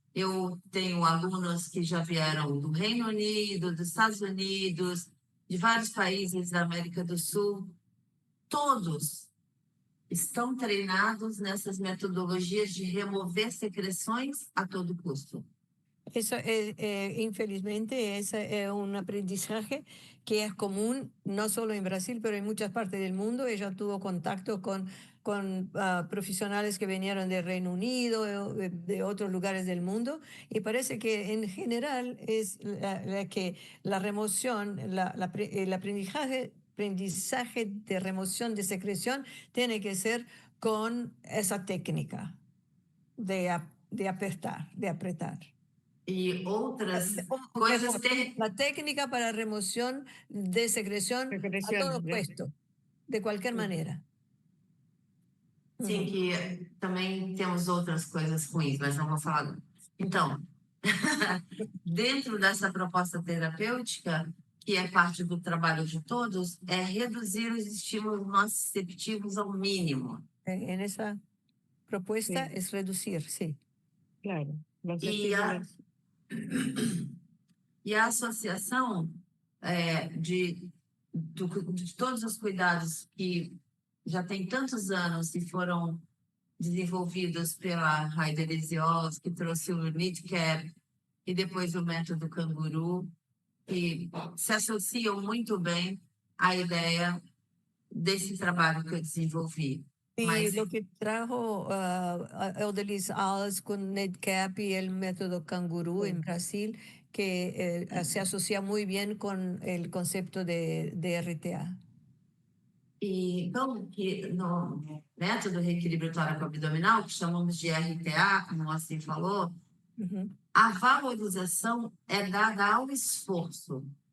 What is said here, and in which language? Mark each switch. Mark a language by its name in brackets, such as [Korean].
[Portuguese] Eu tenho alunos que já vieram do Reino Unido, dos Estados Unidos, de vários países da América do Sul. Todos estão treinados nessas metodologias de remover secreções a todo custo. [Spanish] Eso infelizmente, ese es un aprendizaje que es común no solo en Brasil, pero en muchas partes del mundo. Ella tuvo contacto con profesionales que vinieron del Reino Unido, de otros lugares del mundo, y parece que en general es que la remoción, el aprendizaje de remoción de secreción tiene que ser con esa técnica de apretar. [Portuguese] E outras [Spanish] Mejor, [Portuguese] coisas [Spanish] la técnica para remoción de secreción a todo puesto, de cualquier manera. [Portuguese] Sim, que também temos outras coisas ruins, mas não vou falar agora. Então, dentro dessa proposta terapêutica, que é parte do trabalho de todos, é reduzir os estímulos nociceptivos ao mínimo. [Spanish] En esa propuesta Sí. es reducir, sí. Claro. Los [Portuguese] E [Spanish] estímulos. [Portuguese] a associação de todos os cuidados que já tem tantos anos e foram desenvolvidos pela Heider Eziols, que trouxe o NIDCAP e depois o método Canguru, que se associam muito bem à ideia desse trabalho que eu desenvolvi. [Spanish] Y lo que trajo Eldelis Alves con NEDCAP y el método Canguru en Brasil, que se asocia muy bien con el concepto de RTA. [Portuguese] E então, que no método reequilíbrio tóraco-abdominal, que chamamos de RTA, como o assim falou, a valorização é dada ao esforço.